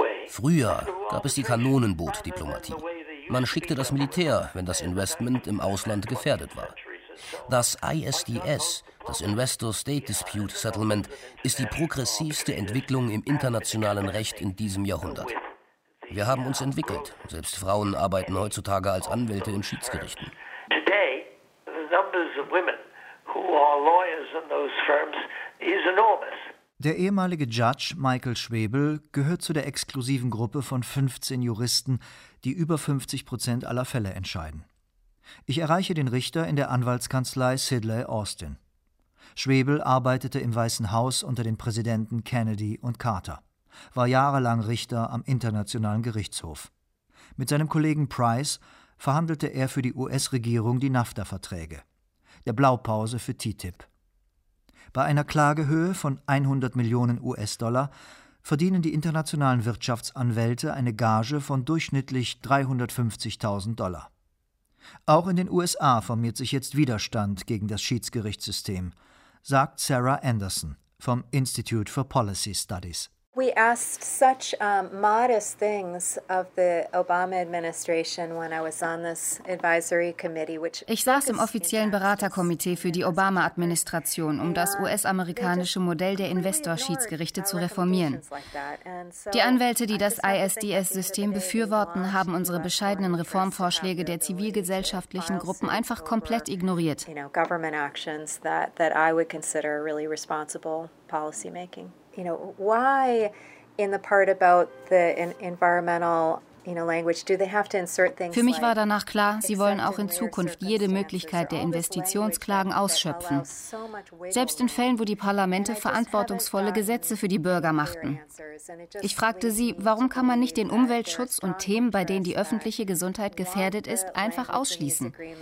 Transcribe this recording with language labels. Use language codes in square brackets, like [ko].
[de] Früher gab es die Kanonenbootdiplomatie. Man schickte das Militär, wenn das Investment im Ausland gefährdet war. Das ISDS, das Investor State Dispute Settlement, ist die progressivste Entwicklung im internationalen Recht in diesem Jahrhundert. Wir haben uns entwickelt. Selbst Frauen arbeiten heutzutage als Anwälte in Schiedsgerichten. [en] Today, the numbers of women who are lawyers in those firms is enormous. [de] Der ehemalige Judge Michael Schwebel gehört zu der exklusiven Gruppe von 15 Juristen, die über 50% aller Fälle entscheiden. Ich erreiche den Richter in der Anwaltskanzlei Sidley Austin. Schwebel arbeitete im Weißen Haus unter den Präsidenten Kennedy und Carter, war jahrelang Richter am Internationalen Gerichtshof. Mit seinem Kollegen Price verhandelte er für die US-Regierung die NAFTA-Verträge, der Blaupause für TTIP. Bei einer Klagehöhe von 100 Millionen US-Dollar verdienen die internationalen Wirtschaftsanwälte eine Gage von durchschnittlich 350.000 Dollar. Auch in den USA formiert sich jetzt Widerstand gegen das Schiedsgerichtssystem, sagt Sarah Anderson vom Institute for Policy Studies. [en] We asked such modest things of the Obama administration when I was on this advisory committee, which [de] ich saß im offiziellen Beraterkomitee für die Obama-Administration, um das US-amerikanische Modell der Investorschiedsgerichte zu reformieren. Die Anwälte, die das ISDS-System befürworten, haben unsere bescheidenen Reformvorschläge der zivilgesellschaftlichen Gruppen einfach komplett ignoriert. [en] Government actions that I would consider really responsible policy making. You know, why in the part about the environmental, you know, language do they have to insert things? [de] Für mich war danach klar, sie wollen auch in Zukunft jede Möglichkeit der Investitionsklagen ausschöpfen. Selbst in Fällen, wo die Parlamente verantwortungsvolle Gesetze für die Bürger machten. Ich fragte sie, warum kann man nicht den Umweltschutz und Themen, bei denen die öffentliche Gesundheit gefährdet ist, einfach ausschließen?